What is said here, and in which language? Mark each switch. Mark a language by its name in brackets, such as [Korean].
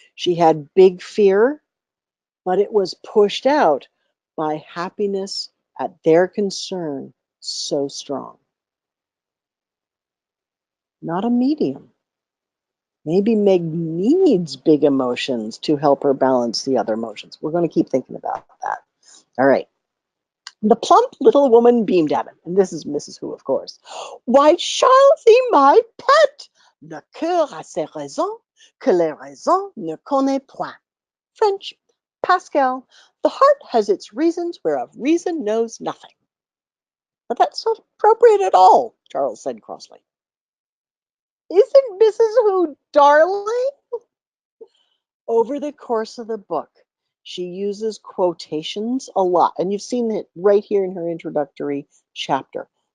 [English] She had big fear, but it was pushed out by happiness at their concern so strong. Not a medium. Maybe Meg needs big emotions to help her balance the other emotions. We're going to keep thinking about that. All right. The plump little woman beamed at him, and this is Mrs. Who, of course. Why, Charlesy, my pet, [French] le cœur a ses raisons que les raisons ne connaît point. [English] French, Pascal, the heart has its reasons whereof reason knows nothing. But that's not appropriate at all, Charles said crossly. Isn't Mrs. Who darling? Over the course of the book, she uses quotations a lot, and you've seen it right here in her introductory chapter.